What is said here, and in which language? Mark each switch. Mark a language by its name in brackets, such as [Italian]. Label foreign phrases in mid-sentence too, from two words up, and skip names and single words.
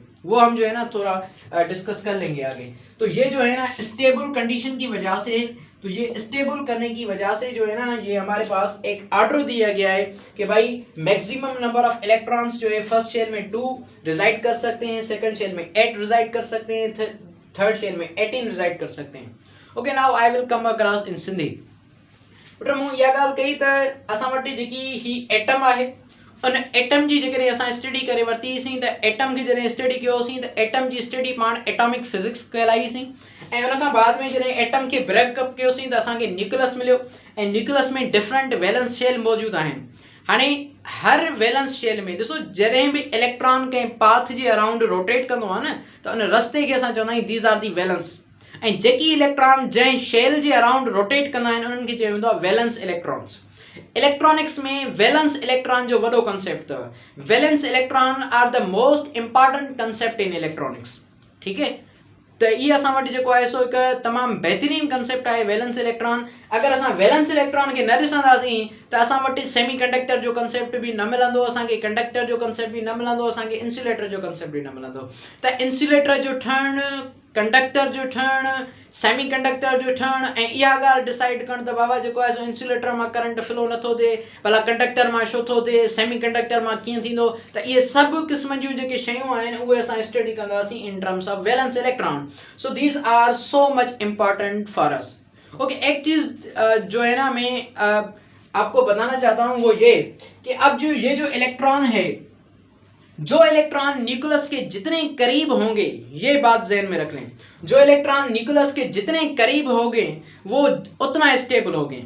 [Urdu] وہ ہم جو ہے نا تھوڑا ڈسکس کر لیں گے آگے۔ تو یہ جو ہے نا [English] stable condition [Urdu] کی وجہ سے، تو یہ اسٹیبل کرنے کی وجہ سے جو ہے نا یہ ہمارے پاس ایک آرڈر دیا گیا ہے کہ بھائی [English] maximum number of electrons [Urdu] جو ہے [English] first shell [Urdu] میں 2 ریزائیڈ کر سکتے ہیں, [English] second shell [Urdu] میں 8 ریزائیڈ کر سکتے ہیں, [English] third shell [Urdu] میں 18 ریزائیڈ کر سکتے ہیں. [English] OK, now I will come across in Sindhi. [Sindhi] पुट मूं इहा ॻाल्हि कई त असां वटि जेकी ही एटम आहे उन एटम जी जेकॾहिं असां स्टडी करे वरितीसीं त एटम खे जॾहिं स्टडी कयोसीं त एटम जी स्टडी पाण [English] atomic physics [Sindhi] कहलाईसीं। ऐं उन खां बाद में जॾहिं एटम खे ब्रेकअप कयोसीं त असांखे न्यूक्लियस मिलियो ऐं न्यूक्लियस में [English] different valence shell [Sindhi] मौजूदु आहिनि। हाणे हर [English] valence shell [Sindhi] में ॾिसो जॾहिं बि इलेक्ट्रॉन कंहिं पाथ जे अराउंड रोटेट कंदो आहे न त उन रस्ते खे असां चवंदा आहियूं [English] these are the valence. [Sindhi] ऐं जेकी इलेक्ट्रॉन जंहिं शेल जे अराउंड रोटेट कंदा आहिनि उन्हनि खे चयो वेंदो आहे [English] valence electrons. [Sindhi] इलेक्ट्रॉनिक्स में [English] valence electron [Sindhi] जो वॾो कंसेप्ट अथव। [English] valence electron are the most important concept in electronics, [Urdu] ٹھیک ہے. تو یہ [Sindhi] असां वटि जेको आहे सो हिकु तमामु बहितरीन कंसेप्ट आहे [English] valence electron. [Sindhi] अगर असां [English] valence electron [Sindhi] खे न ॾिसंदासीं त असां वटि सेमीकंडक्टर जो कंसेप्ट बि न मिलंदो, असांखे कंडक्टर जो कंसेप्ट बि न मिलंदो, असांखे इंसुलेटर जो कंसेप्ट बि न मिलंदो। त इंसुलेटर जो ठहणु, कंडक्टर जो ठहणु, सेमीकंडक्टर जो ठहणु ऐं इहा ॻाल्हि डिसाइड करणु त बाबा जेको आहे सो इंसुलेटर मां [English] current flow [Sindhi] नथो थिए, भला कंडक्टर मां छो थो थिए, सेमीकंडक्टर मां कीअं थींदो, त इहे सभु क़िस्म जूं जेके शयूं आहिनि उहे असां स्टडी कंदासीं [English] in terms of valence electron. So these are so much important for us. ओके, [Urdu] ایک چیز جو ہے نا میں آپ کو بتانا چاہتا ہوں وہ یہ کہ اب یہ جو الیکٹران ہے، جو الیکٹران نیوکلیس کے جتنے قریب ہوں گے، یہ بات ذہن میں رکھ لیں، جو الیکٹران نیوکلیس کے جتنے قریب ہوں گے وہ اتنا اسٹیبل ہوں گے.